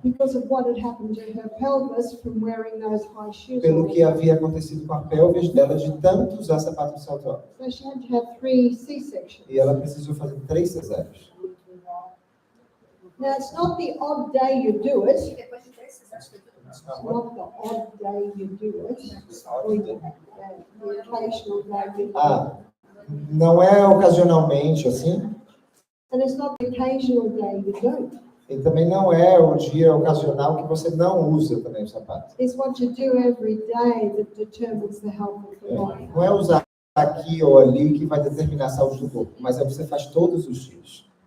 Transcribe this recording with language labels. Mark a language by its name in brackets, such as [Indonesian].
[English] Because of what had happened to her pelvis from wearing those high shoes. [Portuguese] Pelo que havia acontecido com a pelvis dela de tanto usar sapato de salto alto. [English] So she had to have 3 C-sections. [Portuguese] E ela precisou fazer 3 cesáreas. [English] Now, it's not the odd day you do it. [Portuguese] Depois de 10, vocês acham que [English] It's not the odd day you do it. Or the occasional day you do it. [Portuguese] Não é ocasionalmente assim, [English] And it's not the occasional day you don't. [Portuguese] e também não é o dia ocasional que você não usa também o sapato. [English] It's what you do every day that determines the health of the body. [Portuguese] Não é usar aqui ou ali que vai determinar a saúde do corpo, mas é o que você faz todos os dias.